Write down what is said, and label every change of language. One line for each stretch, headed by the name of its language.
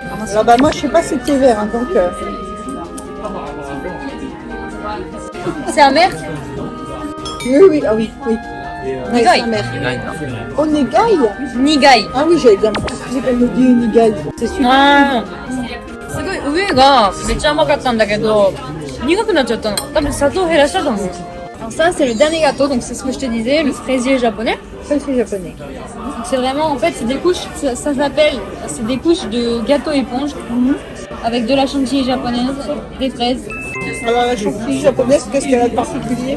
French: Alors bah moi je sais pas si c'est vert, hein, donc... C'est amer. Oui, ah oui. Ouais, Nigai. c'est amer. Onegai. Nigai. Ah oui, j'avais bien compris qu'elle me dit Nigai. C'est super.
Japanese: すごい上がめっちゃ甘かったんだけど苦くなっちゃったの。多分砂糖減らしたと思う。
French: Alors ça c'est le dernier gâteau, donc c'est ce que je te disais, le fraisier japonais. Ça c'est japonais. Donc c'est vraiment en fait c'est des couches, ça s'appelle, c'est des couches de gâteau éponge avec de la chantilly japonaise, des fraises. Alors la chantilly japonaise, qu'est-ce qu'elle a de particulier?